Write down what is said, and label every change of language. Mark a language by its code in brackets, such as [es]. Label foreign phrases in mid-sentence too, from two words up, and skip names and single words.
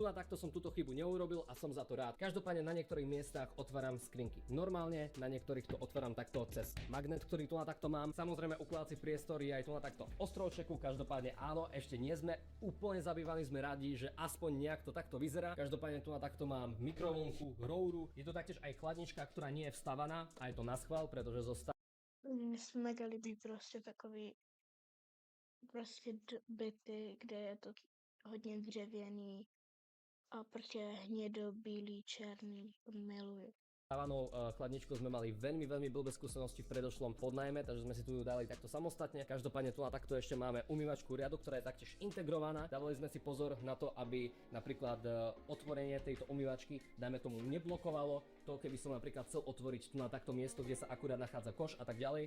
[sk] Tu a takto som túto chybu neurobil a som za to rád. Každopádne na niektorých miestach otváram skrinky normálne, na niektorých to otváram takto cez magnet, ktorý tu na takto mám. Samozrejme ukladací priestor je aj tu na takto ostrovčeku. Každopádne áno, ešte nie sme úplne zabývaní, sme radi, že aspoň nejak to takto vyzerá. Každopádne tu na takto mám mikrovlnku, rouru. Je to taktiež aj chladnička, ktorá nie je vstavaná a je to na schvál, pretože zostala. [cs] Mně se mega líbí prostě takový prostě byty, kde je to hodně dřevěný a prostě hnědo, bílý, černý, to miluju. [sk] Stávanou chladničkou sme mali veľmi blbé skúsenosti v predošlom podnajme, takže sme si tu ju dali takto samostatne. Každopádne tu na takto ešte máme umývačku riadu, ktorá je taktiež integrovaná. Dávali sme si pozor na to, aby napríklad otvorenie tejto umývačky, dajme tomu, neblokovalo to, keby som napríklad chcel otvoriť tu na takto miesto, kde sa akurát nachádza koš a tak ďalej.